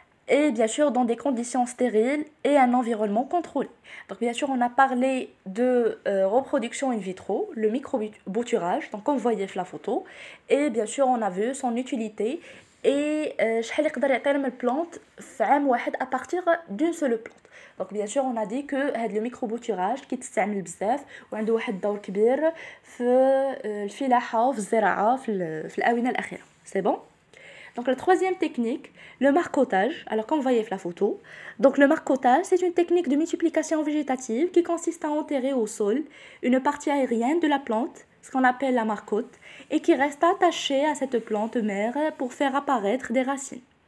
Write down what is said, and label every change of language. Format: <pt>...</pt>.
<fr>Et bien sûr dans des conditions stériles et un environnement contrôlé. Donc bien sûr on a parlé de reproduction in vitro, le micro-bouturage, donc comme vous voyez la photo, et bien sûr on a vu son utilité et</fr> <ar>شحال يقدر يعطينا من</ar> <fr>plante</fr> <ar>في عام واحد</ar> <fr>à partir d'une seule plante. Donc bien sûr on a dit que</fr> <ar>هذا le micro-bouturage كيتستعمل بزاف وعنده واحد الدور كبير في الفلاحة وفي الزراعة في الآونة الأخيرة.</ar> <fr>C'est bon? Donc la troisième technique, le marcottage. Alors comme vous voyez la photo, donc le marcottage, c'est une technique de multiplication végétative qui consiste à enterrer au sol une partie aérienne de la plante, ce qu'on appelle la marcotte, et qui reste attachée à cette plante mère pour faire apparaître des racines.</fr>